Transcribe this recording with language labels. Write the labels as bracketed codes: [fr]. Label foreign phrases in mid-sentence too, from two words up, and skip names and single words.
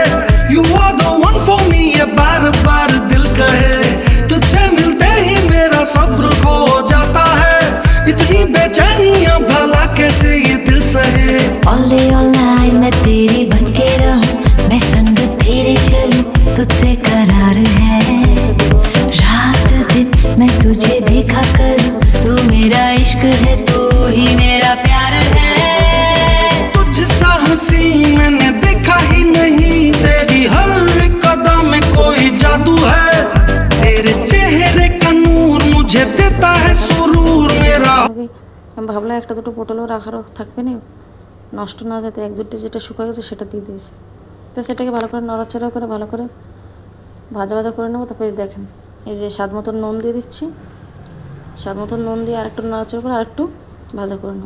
[en] You are the one for me, [hi] ये बार बार दिल कहे। तुझसे मिलते ही मेरा सब्र खो जाता है, इतनी बेचैनियां भला कैसे ये दिल सहे। [en] all day all night [hi] मैं तेरी बनके रहूं, मैं संग तेरे चलूं, तुझसे करार है। रात दिन मैं तुझे देखा करूं, तू मेरा इश्क है, तू ही मेरा प्यार है। तुझसा हंसी मैंने देखा ही नहीं, तेरी हर कदम में कोई जादू है। तेरे चेहरे का नूर मुझे देता है सुरूर, मेरा। [bn] আমি ভাবলাম একটা দুটো পটলও রাখারও থাকবে না, নষ্ট না যাতে, এক দুটো যেটা শুকিয়ে গেছে সেটা দিয়ে দিয়েছি। তো সেটাকে ভালো করে নড়াচড়া করে ভালো করে ভাজা ভাজা করে নেবো। তারপরে দেখেন এই যে স্বাদ মতন নুন দিয়ে দিচ্ছি, স্বাদ মতন নুন দিয়ে আরেকটু নড়াচড়া করে আরেকটু ভাজা করে নেবো।